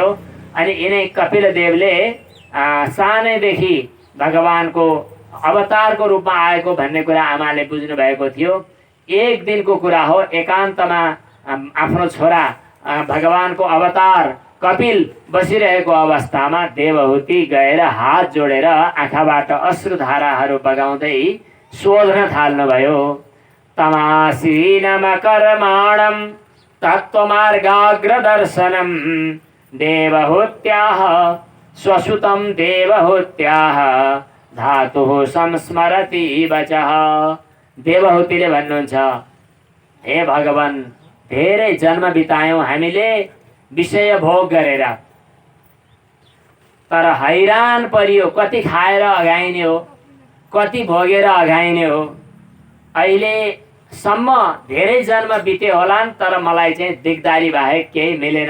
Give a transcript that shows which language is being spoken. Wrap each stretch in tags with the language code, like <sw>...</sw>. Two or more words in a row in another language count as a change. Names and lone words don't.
<ne>अनि यिनै कपिल देवले सानैदेखि भगवानको अवतारको रूपमा आएको भन्ने कुरा आमाले बुझ्नु भएको थियो। एक दिनको कुरा हो, एकान्तमा आफ्नो छोरा भगवानको अवतार कपिल बसिरहेको अवस्थामा देवहूति गएर हात जोडेर आँखाबाट अश्रुधाराहरू बगाउँदै सोध्न थाल्नुभयो।</ne> <sa>तमासीनम कर्माणं तत्त्वमार्गाग्रदर्शनं देवहूत्याः स्वसुतं देवहूत्याः धातुः संस्मरति वचः।</sa> <ne>देवहूतिले भन्नुहुन्छ, हे भगवान, धेरै जन्म बितायौँ हामीले विषय भोग गरेर, तर हैरान परियो। कति खाएर अघाइने हो, कति भोगेर अघाइने हो। अहिलेसम्म धेरै जन्म बिते होलान्, तर मलाई चाहिँ दिगदारी बाहेक केही मिलेन।</ne>